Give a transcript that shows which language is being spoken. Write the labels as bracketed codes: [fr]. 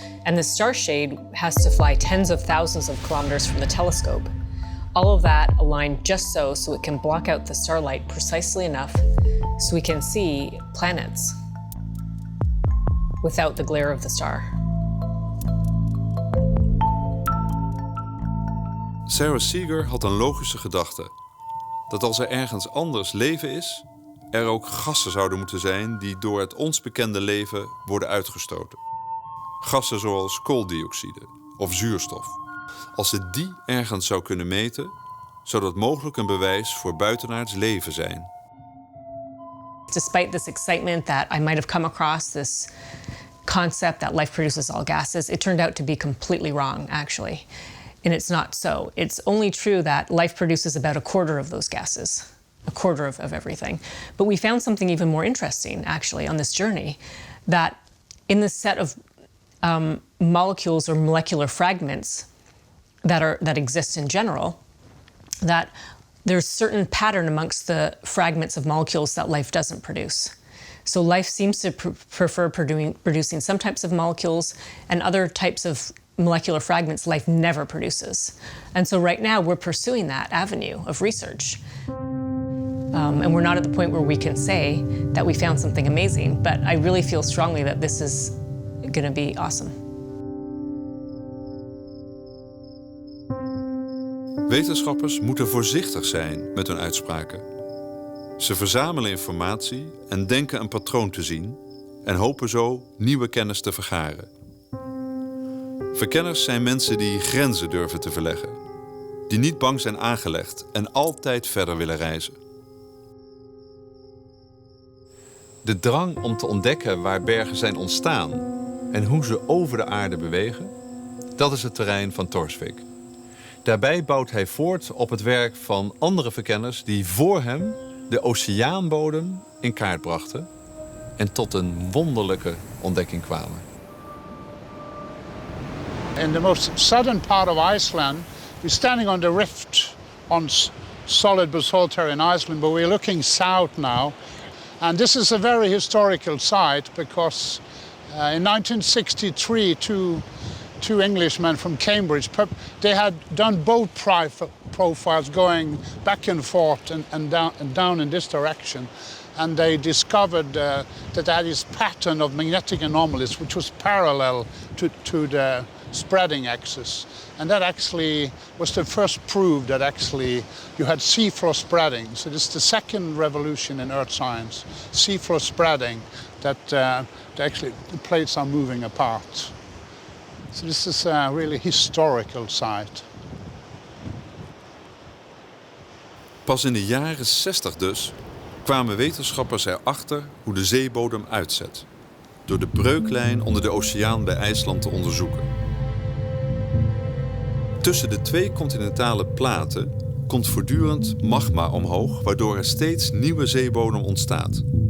[en] And the starshade has to fly tens of thousands of kilometers from the telescope. All of that aligned just so it can block out the starlight precisely enough so we can see planets without the glare of the star. [nl] Sara Seager had een logische gedachte. Dat als er ergens anders leven is, er ook gassen zouden moeten zijn die door het ons bekende leven worden uitgestoten. Gassen zoals kooldioxide of zuurstof. Als ze die ergens zou kunnen meten, zou dat mogelijk een bewijs voor buitenaards leven zijn. [en] Despite this excitement that I might have come across this concept that life produces all gases, it turned out to be completely wrong, actually. And it's not so. It's only true that life produces about 1/4 of those gases, 1/4 of everything. But we found something even more interesting, actually, on this journey, that in the set of molecules or molecular fragments that exist in general, that there's certain pattern amongst the fragments of molecules that life doesn't produce. So life seems to prefer producing some types of molecules, and other types of molecular fragments life never produces. And so right now we're pursuing that avenue of research. And we're not at the point where we can say that we found something amazing, but I really feel strongly that this is going to be awesome. [nl] Wetenschappers moeten voorzichtig zijn met hun uitspraken. Ze verzamelen informatie en denken een patroon te zien en hopen zo nieuwe kennis te vergaren. Verkenners zijn mensen die grenzen durven te verleggen, die niet bang zijn aangelegd en altijd verder willen reizen. De drang om te ontdekken waar bergen zijn ontstaan en hoe ze over de aarde bewegen, dat is het terrein van Torsvik. Daarbij bouwt hij voort op het werk van andere verkenners die voor hem de oceaanbodem in kaart brachten en tot een wonderlijke ontdekking kwamen. [en] In the most southern part of Iceland, we're standing on the rift on solid basalt terre in Iceland, but we're looking south now. And this is a very historical site because in 1963, two Englishmen from Cambridge, they had done boat profiles going back and forth and down in this direction. And they discovered that they had this pattern of magnetic anomalies which was parallel to the spreading axis. And that actually was the first proof that actually you had seafloor spreading. So this is the second revolution in Earth science, seafloor spreading, that actually the plates are moving apart. So this is a really historical site. [nl] Pas in de jaren 60 dus kwamen wetenschappers erachter hoe de zeebodem uitzet. Door de breuklijn onder de oceaan bij IJsland te onderzoeken. Tussen de twee continentale platen komt voortdurend magma omhoog, waardoor er steeds nieuwe zeebodem ontstaat.